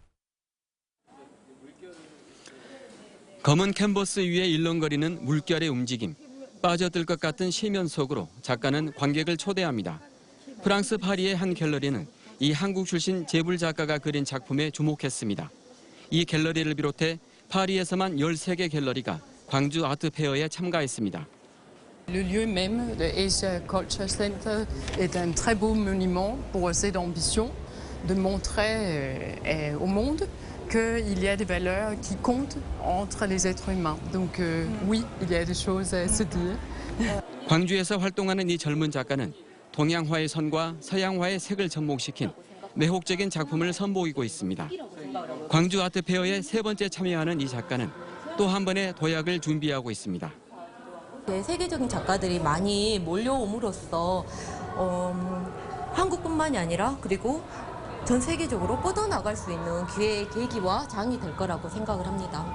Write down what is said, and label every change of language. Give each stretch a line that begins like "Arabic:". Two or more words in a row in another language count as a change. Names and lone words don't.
Korean: 검은 캔버스 위에 일렁거리는 물결의 움직임, 빠져들 것 같은 시면 속으로 작가는 관객을 초대합니다. 프랑스 파리의 한 갤러리는 이 한국 출신 재불 작가가 그린 작품에 주목했습니다. 이 갤러리를 비롯해 파리에서만 13개 갤러리가 광주 아트페어에 참가했습니다.
French: Le lieu même de Asia Culture Center est un très beau monument pour cette ambition de montrer au monde qu'il y a des valeurs qui comptent entre les êtres humains. Donc oui, il y a des choses à se dire.
Korean: 광주에서 활동하는 이 젊은 작가는 동양화의 선과 서양화의 색을 접목시킨 매혹적인 작품을 선보이고 있습니다. 광주 아트페어에 3번째 참여하는 이 작가는 또 한 번의 도약을 준비하고 있습니다. 세계적인 작가들이 많이 몰려옴으로써 한국뿐만이 아니라 그리고 전 세계적으로 뻗어나갈 수 있는 기회의 계기와 장이 될 거라고 생각을 합니다.